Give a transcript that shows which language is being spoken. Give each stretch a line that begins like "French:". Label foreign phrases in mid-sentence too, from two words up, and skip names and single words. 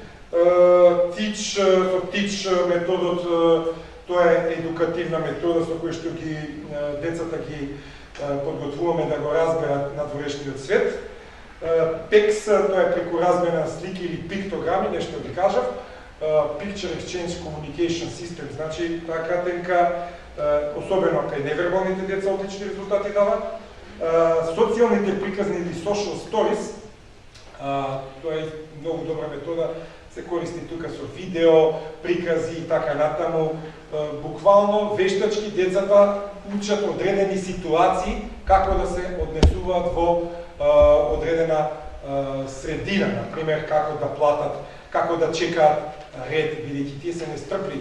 Macedonian: ТИЧ методот, тоа е едукативна метода со која што децата ги подготвуваме да го разберат надворешниот свет. ПЕКС, тоа е преку размена слики или пиктограми, нешто ви кажав.
English: Picture Exchange Communication System,
Macedonian: значи таа кратенка, особено кај невербалните деца, отлични резултати дава. Социјалните приказни или
English: social stories,
Macedonian: тоа е многу добра метода, се користи тука со видео, прикази и така натаму. Буквално вештачки децата учат одредени ситуации како да се однесуваат во одредена средина, например како да платат, како да чекаат ред, бидејќи тие се нестрпливи.